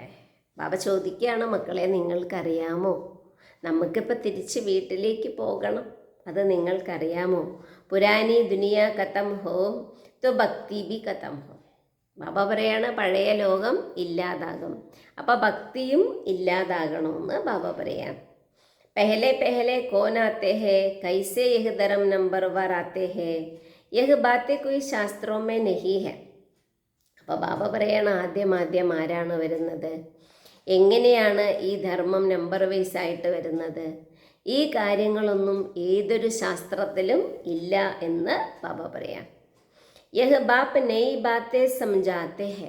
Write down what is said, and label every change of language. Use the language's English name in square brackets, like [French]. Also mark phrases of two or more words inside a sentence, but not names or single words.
[Malayalam] ബാബ ചോദിക്കുകയാണ് മക്കളെ നിങ്ങൾക്കറിയാമോ നമുക്കിപ്പോൾ തിരിച്ച് വീട്ടിലേക്ക് പോകണം, അത് നിങ്ങൾക്കറിയാമോ? [Hindi] पुरानी दुनिया खत्म हो तो भक्ति भी खत्म हो. [Malayalam] ബാബ പറയാണ് പഴയ ലോകം ഇല്ലാതാകും, അപ്പോൾ ഭക്തിയും ഇല്ലാതാകണമെന്ന് ബാബ പറയാം. [Hindi] पहले पहले कौन आते हैं, कैसे यह धर्म नंबर वर आते हैं, यह बातें कोई शास्त्रों में नहीं है. [Malayalam] അപ്പോൾ ബാബ പറയണം ആദ്യം ആരാണ് വരുന്നത്, എങ്ങനെയാണ് ഈ ധർമ്മം നമ്പർ വൈസ് ആയിട്ട് വരുന്നത്, ഈ കാര്യങ്ങളൊന്നും ഏതൊരു ശാസ്ത്രത്തിലും ഇല്ല എന്ന് ബാബ പറയാം. [Hindi] यह बाप ने बातें समझाते हैं.